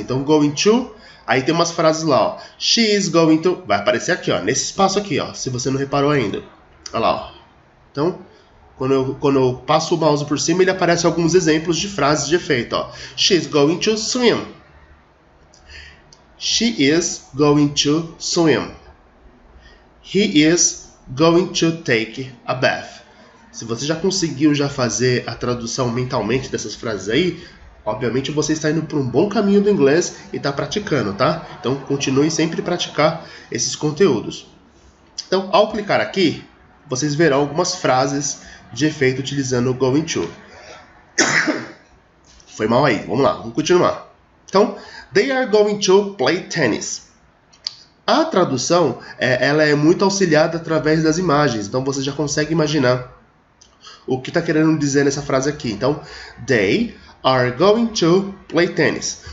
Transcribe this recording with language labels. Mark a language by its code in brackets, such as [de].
[pt] Então, Going To, aí tem umas frases lá, [en] She is going to... [pt] Vai aparecer aqui, nesse espaço aqui, se você não reparou ainda. Olha lá, Então, quando eu passo o mouse por cima, ele aparece alguns exemplos de frases de efeito, [en] She is going to swim. She is going to swim. He is going to take a bath. [pt] Se você já conseguiu fazer a tradução mentalmente dessas frases aí, obviamente você está indo para um bom caminho do inglês e está praticando, tá? Então continue sempre a praticar esses conteúdos. Então, ao clicar aqui, vocês verão algumas frases de efeito utilizando o going to. Foi mal aí, vamos lá, vamos continuar. Então, [en] they are going to play tennis. [pt] A tradução, ela é muito auxiliada através das imagens, então você já consegue imaginar o que está querendo dizer nessa frase aqui. Então, [en] they are going to play tennis.